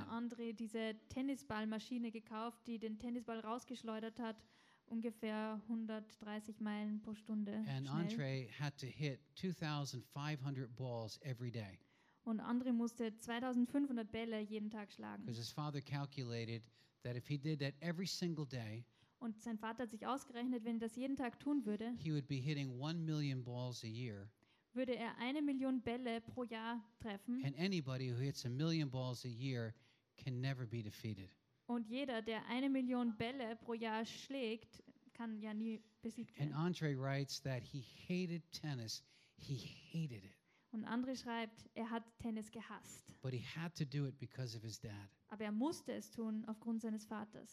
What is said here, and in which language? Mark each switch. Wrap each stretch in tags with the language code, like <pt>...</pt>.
<de>Er Andre diese Tennisballmaschine gekauft, die den Tennisball rausgeschleudert hat. Ungefähr 130 Meilen pro Stunde.</de> <en>And Andre had to hit 2,500 balls every day.</en> <de>Und Andre musste 2,500 Bälle jeden Tag schlagen.</de> <en>Because his father calculated that if he did that every single day,</en> <de>und sein Vater hat sich ausgerechnet, wenn er das jeden Tag tun würde,</de> <en>he would be hitting 1 million balls a year.</en> <de>Würde er 1 Million Bälle pro Jahr treffen.</de> <en>And anybody who hits 1 million balls a year can never be defeated.</en> <de>Und jeder, der 1 Million Bälle pro Jahr schlägt, kann ja nie besiegt werden.</de> <en>And Andre writes that he hated tennis. He hated it.</en> <de>Und Andre schreibt, er hat Tennis gehasst.</de> <en>But he had to do it because of his dad.</en> <de>Aber er musste es tun aufgrund seines Vaters.</de>